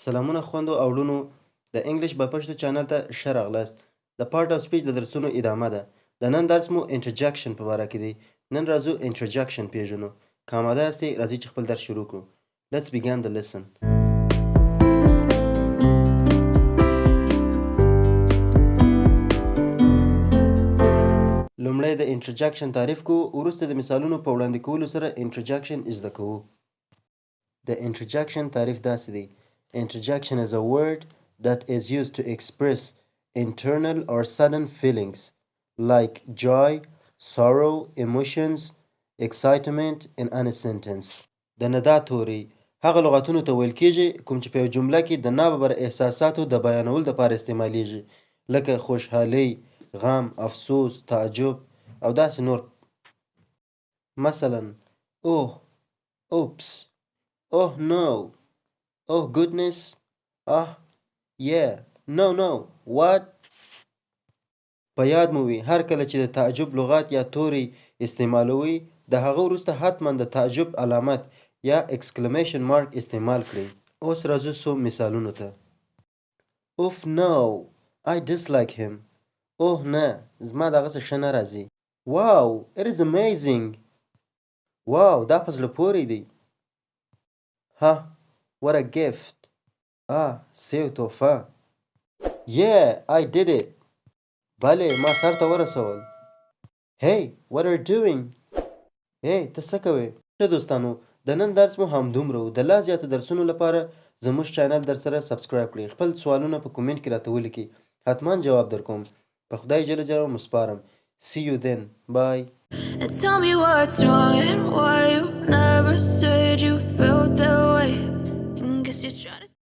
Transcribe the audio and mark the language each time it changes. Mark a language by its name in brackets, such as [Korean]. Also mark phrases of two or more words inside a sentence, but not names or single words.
[Pashto] سلامونه خویندو او وروڼو، د انګلیش په پښتو چاینل ته ښه راغلاست. د [English] part of speech [Pashto] د درسونو ادامه ده. د نن درس مو انټرجکشن په باره کې دی. نن راځو انټرجکشن پیژنو. که آماده یاستئ راځئ چې خپل درس شروع کړو. [English] Let's begin the lesson. [Pashto] لومړی د انټرجکشن تعریف کوو، وروسته د مثالونو په وړاندې کولو سره انټرجکشن زده کوو. د انټرجکشن تعریف داسې دی: [English] Interjection is a word that is used to express internal or sudden feelings like joy, sorrow, emotions, excitement in any sentence. [Pashto] د ندا توری هغه لغتونو ته ویل کېږي کوم چې په یو جمله کې د ناببره احساساتو د بیانولو لپاره استعمالیږي، لکه خوشحالي، غم، افسوس، تعجب او داسې نور. [English] مثلا oh, oops, oh no, oh goodness, ah yeah, no no, what. [Pashto] په یاد مو وي هر کله چې د تعجب لغات یا توری استعمالوي د هغه وروسته حتما د تعجب علامت یا [English] exclamation mark [Pashto] استعمال کړئ. اوس راځو څو مثالونو ته. [English] اوف no, I dislike him. [Pashto] اوه نه، زما دغه څه ښه نه راځي. [English] Wow, it is amazing. واو، [Pashto] دا په زړه پورې دی. [English] Ha, what a gift. [Pashto] سیو تحفه. [English] Yeah, I did it. [Pashto] بله، ما سر ته ورسول. [English] Hey, what are you doing? [Pashto] Hey, ته څه کوې؟ ښه دوستانو، د نن درس مو همدومره و. د لازیاتو درسونو لپاره زموژ چاینل درسره سبسکرایب کړئ. خپل سوالونه په کومنټ کې راته ولیکئ. حتما جواب درکوم. په خدای جل جلاله مو سپارم. [English] See you then. Bye. Tell me what's wrong and why you never said you felt that way. And guess you're trying to